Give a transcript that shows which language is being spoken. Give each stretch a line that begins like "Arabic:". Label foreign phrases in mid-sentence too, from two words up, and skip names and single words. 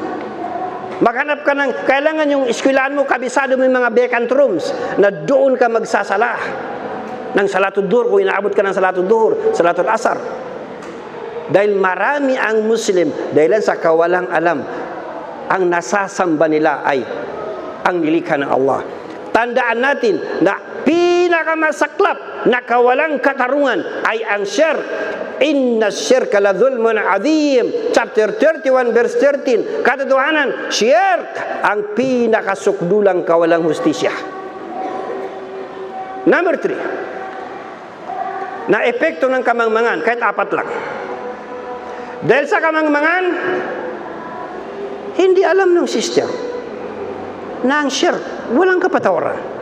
Filipino: Maghanap ka ng, kailangan yung eskwelahan mo, kabisado mo yung mga
English: vacant rooms
Filipino: na doon ka magsasala ng
Arabic: صلاة الظهر,
Filipino: kung inaabot ka ng
Arabic: صلاة الظهر, صلاة العصر.
Filipino: Dahil marami ang Muslim, dahil sa kawalang alam, ang nasasamba nila ay ang nilikha ng Allah. Tandaan natin na pinakamasaklap na kawalang katarungan ay ang shirk.
Arabic: إن الشرك لظلم عظيم.
English: Chapter 31 verse 13.
Filipino: Katotohanan, shirk ang pinakasukdulang kawalang hustisya. Number 3. Na epekto ng kamangmangan, kahit 4 lang. Dahil sa kamangmangan, hindi alam ng sister na ang shirk walang kapatawaran.